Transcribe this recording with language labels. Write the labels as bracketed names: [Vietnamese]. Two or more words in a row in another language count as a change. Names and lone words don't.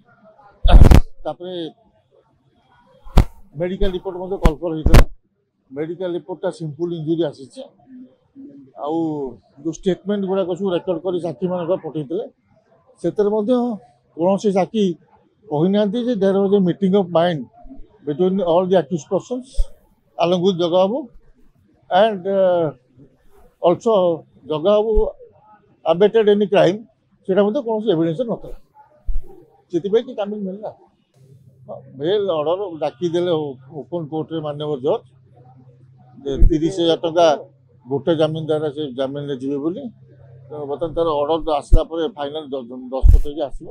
[Odia] ତାପରେ [English] medical report [Odia] ମଧ୍ୟ କଲଫର ହେଇଥିଲା। [English] medical reportta simple injury [Odia] ଆସିଛି। ଆଉ ଯେଉଁ ଷ୍ଟେଟମେଣ୍ଟ ଗୁଡ଼ାକ ସବୁ ରେକର୍ଡ କରି ସାକ୍ଷୀମାନଙ୍କର ପଠାଇଥିଲେ, ସେଥିରେ ମଧ୍ୟ କୌଣସି ସାକ୍ଷୀ କହିନାହାନ୍ତି ଯେ [English] there was a meeting of mind between all the accused persons along with ଜଗା ବାବୁ and also ଜଗା ବାବୁ abated any crime, [Odia] ସେଇଟା ମଧ୍ୟ କୌଣସି ଏଭିଡେନ୍ସ ନଥିଲା। ସେଥିପାଇଁ କି ଜାମିନ ମିଳିଲା। [English] bail order [Odia] ଡାକିଦେଲେ [English] open courtre [Odia] ମାନ୍ୟବର ଜଜ୍ ଯେ 30,000 ଟଙ୍କା ଗୋଟେ ଜାମିନଦାର ସେ ଜାମିନରେ ଯିବେ ବୋଲି। ବର୍ତ୍ତମାନ ତାର ଅର୍ଡର ଆସିଲା ପରେ ଫାଇନାଲ ଦସ୍ତଖତ ହେଇକି ଆସିବ।